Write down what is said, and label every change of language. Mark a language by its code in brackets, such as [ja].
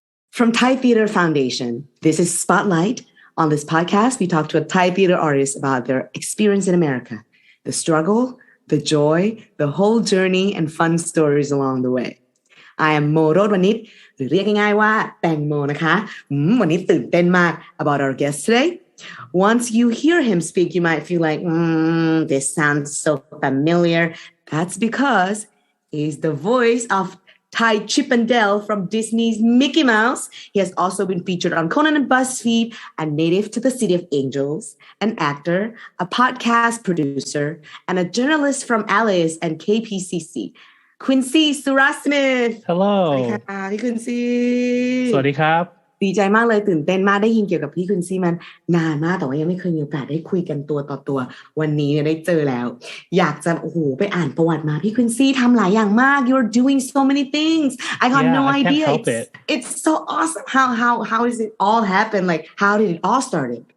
[en] From Thai Theater Foundation, this is Spotlight. On this podcast, we talk to a Thai theater artist about their experience in America, the struggle, the joy, the whole journey, and fun stories along the way. I am Mo Rodvanich [th] หรือเรียกง่ายๆว่าแตงโมนะคะวันนี้ตื่นเต้นมาก [en] about our guest today. Once you hear him speak, you might feel like, this sounds so familiar. That's because he's the voice of Thai Chip and Dale from Disney's Mickey Mouse. He has also been featured on Conan and BuzzFeed, a native to the City of Angels, an actor, a podcast producer, and a journalist from Alice and KPCC. Quincy Surasmith. Hello. [th] สวัสดีค่ะพี่ Quincy สวัสดีครับ ดีใจมากเลยตื่นเต้นมากได้ยินเกี่ยวกับพี่ Quincy มันนานมากแต่ว่ายังไม่เคยมีโอกาสได้คุยกันตัวต่อตัววันนี้เนี่ยได้เจอแล้วอยากจะไปอ่านประวัติมาพี่ Quincy ทำหลายอย่างมาก [en] You're doing so many things I got no idea it's so awesome how does it all happen like how did it all started